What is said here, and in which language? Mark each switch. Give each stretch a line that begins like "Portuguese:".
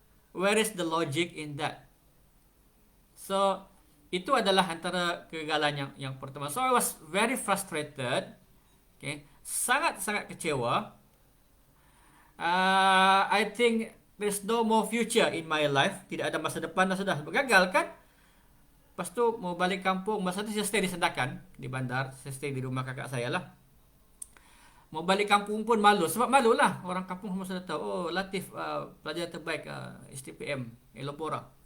English: Where is the logic in that?
Malay: So itu adalah antara kegagalan yang pertama.
English: So I was very frustrated. Okay,
Malay: sangat kecewa.
English: I think there's no more future in my life.
Malay: Tidak ada masa depan dah, sudah gagal kan. Lepas tu mau balik kampung. Masa tu saya stay di Sandakan, di bandar. Saya stay di rumah kakak saya lah. Mau balik kampung pun malu. Sebab malu lah. Orang kampung semua sudah tahu. Oh, Latif pelajar terbaik STPM Elopora.